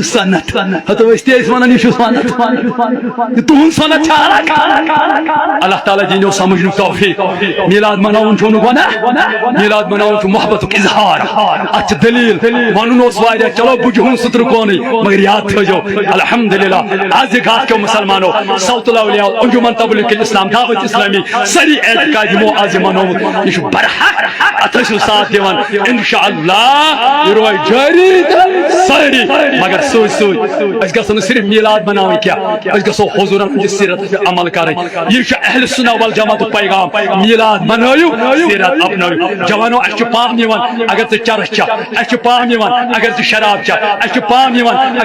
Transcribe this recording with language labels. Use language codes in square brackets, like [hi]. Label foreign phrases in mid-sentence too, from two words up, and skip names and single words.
[ks] سنت ہتو أسۍ تہِ ٲسۍ ونان یہِ چھُ سنت تُہُنٛد سنت چھا اللہ تعالیٰ دِنو سمجھنُک توفیق میلاد مناوُن چھُ نہٕ گۄناہ میلاد مناوُن چھُ محبتُک اظہار اتھ چھِ دلیٖل ونُن اوس واریاہ چلو بہٕ جُہُن سُترٕ کونٕے مگر یاد تھٲیزیو الحمدللہ آز گاہ کیو مسلمانو صوت الاولیاء انجمن تبلیغ الاسلام دعوت اسلامی سٲری اعتقاد یِمو آز یہِ منومُت یہِ چھُ برحق اتھ ٲسِو ساتھ دِوان انشاءاللہ یہِ روزِ جٲری سٲری مگر سۭتۍ سۭتۍ أسۍ گژھو نہٕ صرف میلاد مناوٕنۍ کینٛہہ أسۍ گژھو حضوٗرن ہٕنٛدِس سیٖرتس پٮ۪ٹھ عمل کرٕنۍ یہِ چھُ اہلِ سُنہ والجماعتُک پیغام میلاد منٲیِو سیٖرت اپنٲیِو جوانو اسہِ چھُ پام یِوان اگر ژٕ چرس چھکھ اسہِ چھُ پام یِوان اگر ژٕ شراب چھکھ اسہِ چھُ پام یِوان